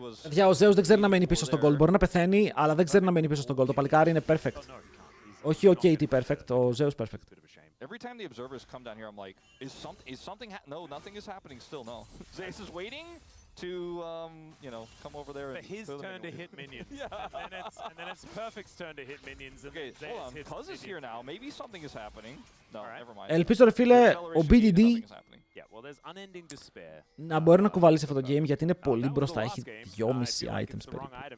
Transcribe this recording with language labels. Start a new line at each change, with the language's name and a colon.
Greek: Για ο Zeus δεν ξέρει να μένει πίσω στον goal. Μπορεί να πεθαίνει, αλλά δεν ξέρει να μένει πίσω στον goal. Το παλικάρι είναι perfect. Όχι ο KT perfect, ο Zeus perfect.
English: Every time the observers come down here, I'm like, is something no, nothing is happening still, no. Zeus is waiting to, you know, come over there. For his turn to hit minions. Yeah. and then it's Perfect's turn to hit minions. And Okay, hold on. Puz is here now. Maybe something is happening. No, never mind.
Greek: Ελπίζω ρε φίλε ο BDD
English: Yeah, well, there's unending despair.
Greek: να μπορεί να κουβαλήσει αυτό το game γιατί είναι πολύ μπροστά. Έχει 2,5 items περίπου.